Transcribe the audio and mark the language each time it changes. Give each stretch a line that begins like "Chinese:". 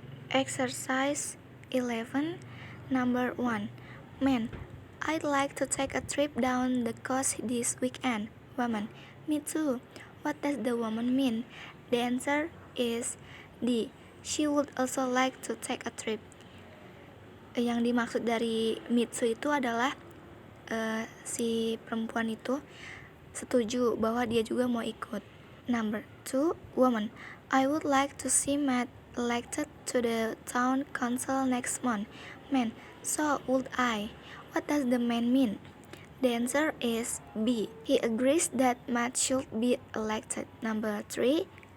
English: Exercise 11. Number 1. Man, I'd like to take a trip down the coast this weekend. Woman, me too. What does the woman mean? The answer is D. She would also like to take a trip.
Indonesian: Yang dimaksud dari
English: me too
Indonesian: itu adalah si perempuan itu setuju bahwa dia juga mau ikut.
English: Number 2. Woman, I would like to see Matt elected to the town council next month. Man, so would I. What does the man mean? The answer is B. He agrees that Matt should be elected. Number 3.